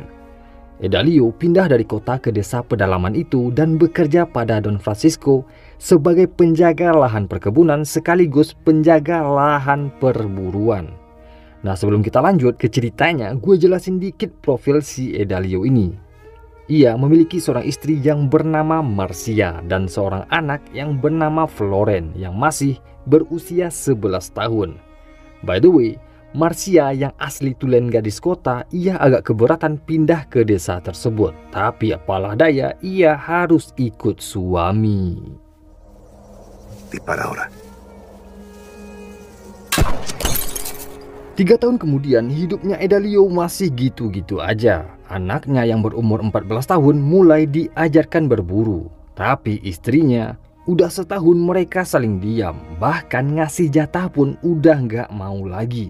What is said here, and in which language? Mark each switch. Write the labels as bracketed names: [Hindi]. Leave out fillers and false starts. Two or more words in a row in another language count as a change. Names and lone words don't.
[Indonesian] Edalio pindah dari kota ke desa pedalaman itu dan bekerja pada Don Francisco sebagai penjaga lahan perkebunan sekaligus penjaga lahan perburuan. Nah sebelum kita lanjut ke ceritanya, gue jelasin dikit profil si Edalio ini. Ia memiliki seorang istri yang bernama Marcia dan seorang anak yang bernama Floren yang masih berusia 11 tahun. [English] By the way, [Indonesian] Marcia yang asli tulen gadis kota, ia agak keberatan pindah ke desa tersebut. Tapi apalah daya, ia harus ikut suami. [Spanish] Dispara ahora. [Indonesian] 3 tahun kemudian hidupnya Edalio masih gitu-gitu aja. Anaknya yang berumur 14 tahun mulai diajarkan berburu. Tapi istrinya udah setahun mereka saling diam. Bahkan ngasih jatah pun udah nggak mau lagi.